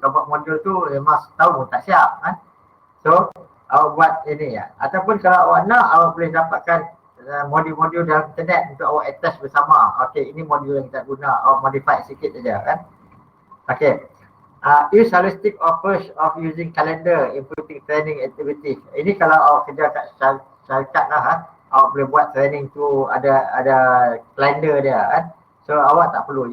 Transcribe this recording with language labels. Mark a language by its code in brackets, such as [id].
[ms] Kalau buat modul tu memang setahun pun tak siap So awak buat ini ataupun kalau awak nak, awak boleh dapatkan modul-modul dalam internet untuk awak attach bersama. Okay, ini modul yang kita guna, awak modify sikit saja Okay. [en] Use holistic approach of using calendar, inputting training activity. [ms] Ini kalau awak kerja kat syarikat lah awak boleh buat training tu ada calendar dia So awak tak perlu.